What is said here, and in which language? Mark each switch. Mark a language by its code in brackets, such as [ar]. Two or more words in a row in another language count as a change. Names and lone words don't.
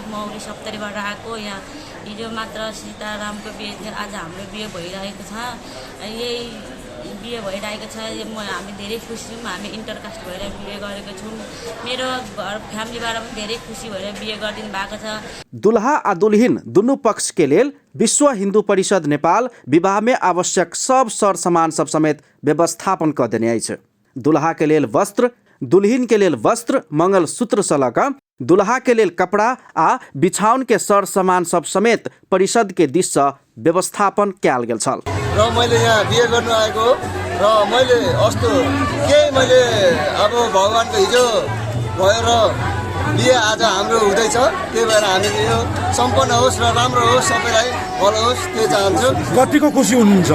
[ne] मौरी सप्तरीबाट आएको यहाँ हिजो मात्र सीतारामको बिहे थियो, आज हाम्रो बिहे भइरहेको छ। यही बिहे भइरहेको छ। हामी धेरै खुसी छौँ। हामी इन्टरकास्ट भएर बिहे गरेको छौँ। मेरो घर फ्यामिलीबाट पनि धेरै खुसी भएर बिहे गरिदिनु भएको छ। [mai] दुल्हा आ दुल्हिन दुनू पक्ष के लेल विश्व हिंदू परिषद नेपाल विवाह में आवश्यक सब सर सामान सब समेत व्यवस्थापन क देने अछि। दुल्हा के लेल वस्त्र, दुल्हिन के लेल वस्त्र मंगल सूत्र से लऽ कऽ दुल्हा के लेल कपड़ा आ बिछाउन के सर सामान सब समेत परिषद के दिश से व्यवस्थापन कयल गेल छल। [ne] र मैले यहाँ बिहे गर्नु आएको र मैले अस्तो मैले अब भगवानको हिजो भयो र बिहे आज हाम्रो हुँदैछ। त्यही भएर हामीले यो सम्पन्न होस् र राम्रो होस्, सबैलाई भलो होस्, त्यही चाहन्छु। कतिको खुसी हुनुहुन्छ?